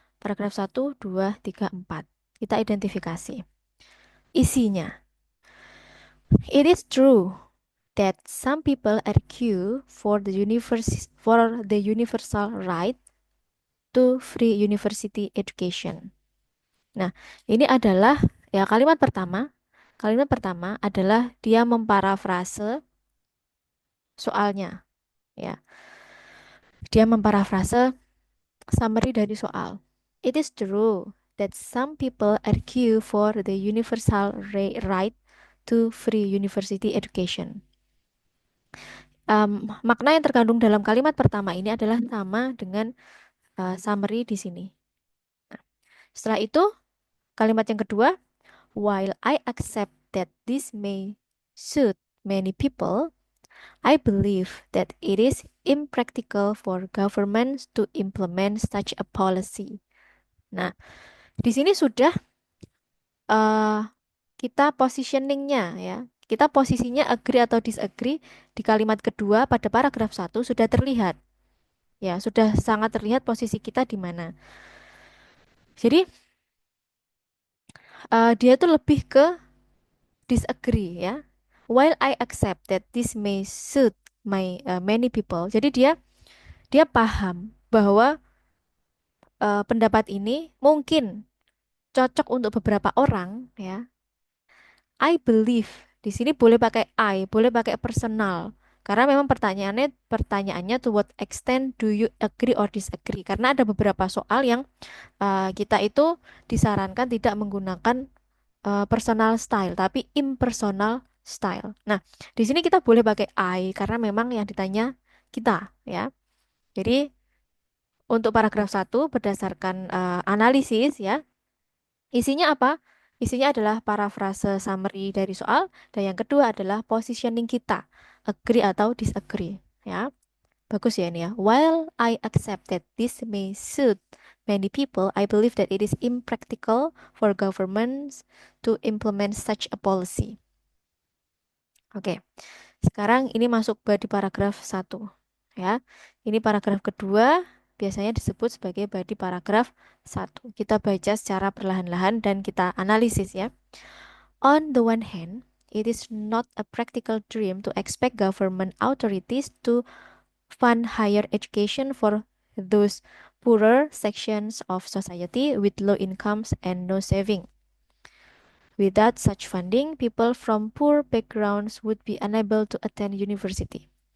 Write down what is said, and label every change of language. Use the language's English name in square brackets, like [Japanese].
[Indonesian] Paragraf 1, 2, 3, 4. Kita identifikasi. Isinya. [English] It is true that some people argue for the universal right to free university education. [Indonesian] Nah, ini adalah ya kalimat pertama. Kalimat pertama adalah dia memparafrase soalnya ya. Dia memparafrase summary dari soal. [English] It is true that some people argue for the universal right to free university education. [Indonesian] Makna yang terkandung dalam kalimat pertama ini adalah sama dengan summary di sini. Nah, setelah itu, kalimat yang kedua, [English] while I accept that this may suit many people, I believe that it is impractical for governments to implement such a policy. [Indonesian] Nah, di sini sudah eh kita positioningnya ya. Kita posisinya agree atau disagree di kalimat kedua pada paragraf 1 sudah terlihat. Ya, sudah sangat terlihat posisi kita di mana. Jadi, dia tuh lebih ke disagree ya. [English] While I accept that this may suit many people. [Indonesian] Jadi dia paham bahwa pendapat ini mungkin cocok untuk beberapa orang ya. [English] I believe [Indonesian] di sini boleh pakai boleh pakai personal. Karena memang pertanyaannya [English] to what extent do you agree or disagree? [Indonesian] Karena ada beberapa soal yang kita itu disarankan tidak menggunakan personal style, tapi impersonal style. Nah, di sini kita boleh pakai karena memang yang ditanya kita ya. Jadi untuk paragraf 1 berdasarkan analisis ya, isinya apa? Isinya adalah parafrase summary dari soal dan yang kedua adalah positioning kita, agree atau disagree, ya. Bagus ya ini ya. [English] While I accept that this may suit many people, I believe that it is impractical for governments to implement such a policy. [Indonesian] Oke. Sekarang ini masuk di paragraf 1, ya. Ini paragraf kedua biasanya disebut sebagai body paragraf 1. Kita baca secara perlahan-lahan dan kita analisis ya. [English] On the one hand, it is not a practical dream to expect government authorities to fund higher education for those poorer sections of society with low incomes and no saving. Without such funding, people from poor backgrounds would be unable to attend university.